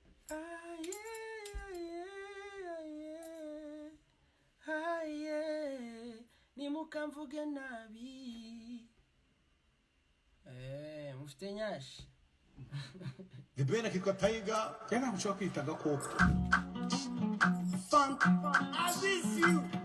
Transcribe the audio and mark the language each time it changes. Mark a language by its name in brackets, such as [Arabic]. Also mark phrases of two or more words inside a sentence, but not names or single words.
[Kinyarwanda] Aye, aye, aye. Aye, nimukamvuge nabi. Eh, mufite nyashi? The Ben akitwa Tiger. Njye ntabwo nshobora kwita agakoko. [English] Funk, I miss you.